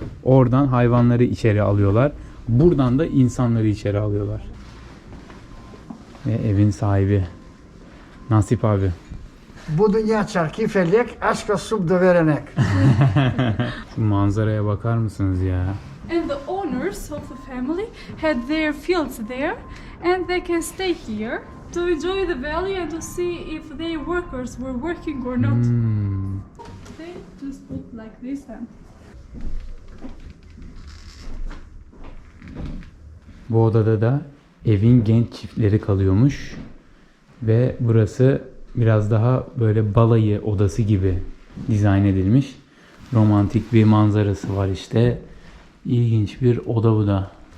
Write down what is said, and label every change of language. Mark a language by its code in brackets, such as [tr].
[tr] Oradan hayvanları içeri alıyorlar. Buradan da insanları içeri alıyorlar. Ve evin sahibi Nasip abi. Bu dünya çarkı felek, aşka sub de verenek. Şu manzaraya bakar mısınız ya? [en] And the owners of the family had their fields there, and they can stay here to enjoy the valley and to see if their workers were working or not. They just put like this and [tr] Bu odada da evin genç çiftleri kalıyormuş. Ve burası biraz daha böyle balayı odası gibi dizayn edilmiş. Romantik bir manzarası var işte. İlginç bir oda bu da.